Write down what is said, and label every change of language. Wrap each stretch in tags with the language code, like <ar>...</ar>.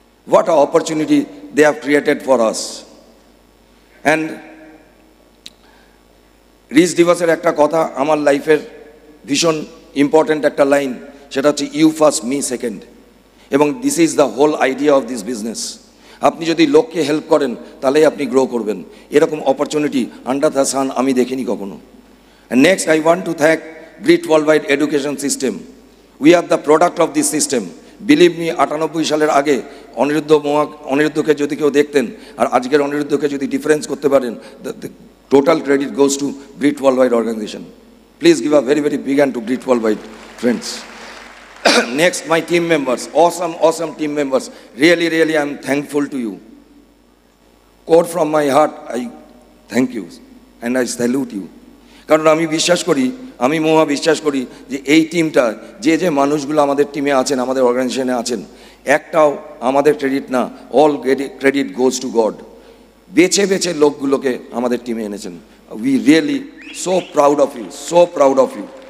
<en>What a opportunity they have created for us. And rich ডিভাসের</en> <bn>একটা কথা আমার লাইফের ভীষণ ইম্পর্ট্যান্ট একটা লাইন, সেটা হচ্ছে</bn> <en>You first me second. এবং this is the whole idea of this business.</en> <bn>আপনি যদি লোককে হেল্প করেন তাহলেই আপনি গ্রো করবেন। এরকম অপরচুনিটি</bn> <en>under the sun</en> <bn>আমি দেখিনি কখনো।</bn> <en>And next, I want to thank Grit Worldwide Education System. We are the product of this system. Believe me,</en> <bn>98 সালের আগে অনিরুদ্ধকে যদি কেউ দেখতেন আর আজকের অনিরুদ্ধকে যদি ডিফারেন্স করতে পারেন,</bn> <en>the total credit goes to Grit Worldwide organization. Please give a very, very big hand to Grit Worldwide, friends. Next, my team members, awesome team members. Really, really, I'm thankful to you. Core from my heart, I thank you and I salute you.</en> <bn>কারণ আমি বিশ্বাস করি, আমি মহা বিশ্বাস করি যে এই টিমটা, যে মানুষগুলো আমাদের টিমে আছেন, আমাদের অর্গানাইজেশনে আছেন, একটাও আমাদের ক্রেডিট না,</bn> <en>All credit goes to God.</en> <bn>বেছে বেছে লোকগুলোকে আমাদের টিমে এনেছেন।</bn> <en>we really so proud of you,</en> <bn>so proud of you.</bn>